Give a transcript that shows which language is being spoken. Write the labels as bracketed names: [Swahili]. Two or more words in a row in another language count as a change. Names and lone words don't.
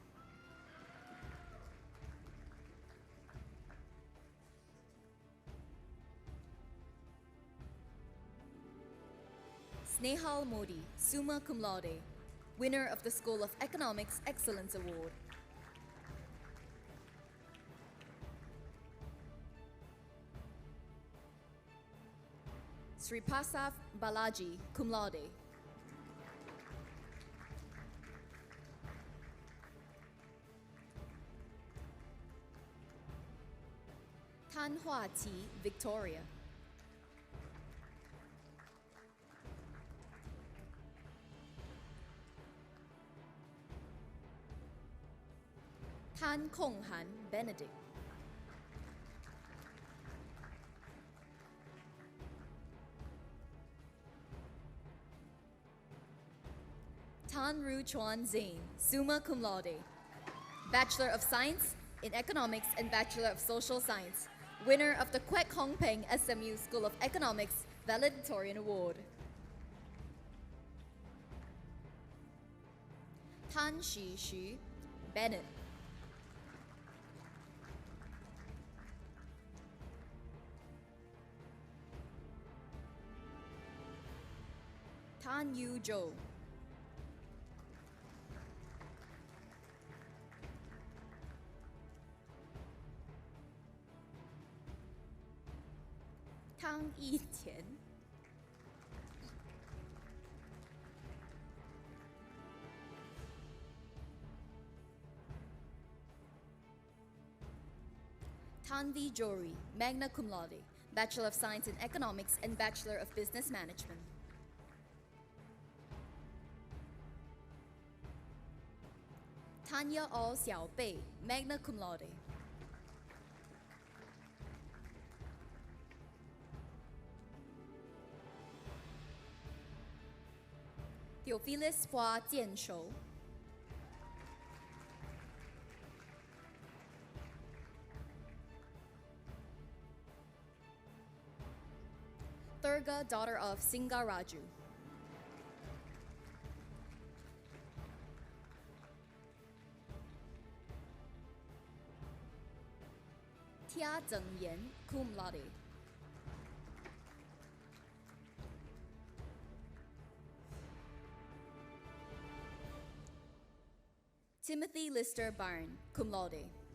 [English] Snehal Modi, [Latin] summa cum laude, [English] winner of the School of Economics Excellence Award. Sripasaf Balaji, [Latin] cum laude. [English] Tan Hua Ti, Victoria. Tan Kong Han, Benedict. Tan Ru Chuan Zane, [Latin] summa cum laude, [English] Bachelor of Science in Economics and Bachelor of Social Science, winner of the Kwek SMU School of Economics Valedictorian Award. Tan Shi Xu, Bennett. Tan Yu Zhou. Tang Yiqian. Tanvi Jory, [Latin] magna cum laude, [English] Bachelor of Science in Economics and Bachelor of Business Management. Tanya All Xiao Bei, [Latin] magna cum laude. [English] Theophilus Hua Jianshou. Durga, daughter of Singaraju. Tia Zhengyan, [Latin] cum laude. [English] Timothy Lister Byrne, [Latin] cum laude.